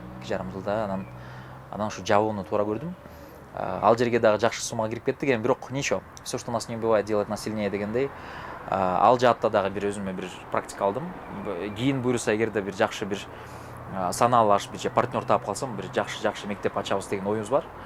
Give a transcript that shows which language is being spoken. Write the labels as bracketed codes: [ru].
[ky] 2,5 жылда анан ушу жабууну туура көрдүм. Ал жерге дагы жакшы суммага кирип кеттик, эми бирок ничего. [ru] Все, что нас не убивает, делает нас сильнее дегендей. [ky] Ал жаатта дагы бир өзүмө бир практика алдым. Кийин буюрса эгерде бир жакшы бир санаалаш бир партнер таап калсам, бир жакшы мектеп ачабыз деген оюбуз бар.